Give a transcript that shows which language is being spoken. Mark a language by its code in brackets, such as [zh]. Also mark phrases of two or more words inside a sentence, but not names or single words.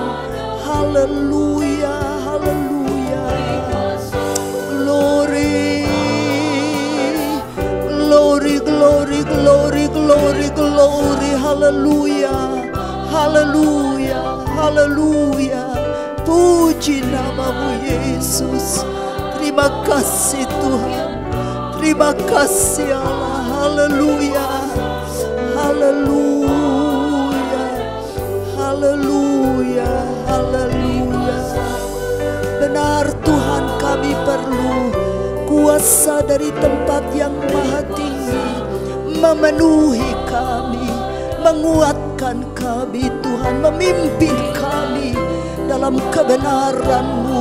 [id] Haleluya, haleluya. [en] Glory, glory, glory, glory, glory, glory. [id] Haleluya, haleluya, haleluya. Puji nama-Mu Yesus. Terima kasih Tuhan. Terima kasih Allah. Haleluya, haleluya, haleluya, haleluya. Benar Tuhan, kami perlu kuasa dari tempat yang maha tinggi memenuhi kami, menguatkan kami Tuhan, memimpin kami dalam kebenaran-Mu.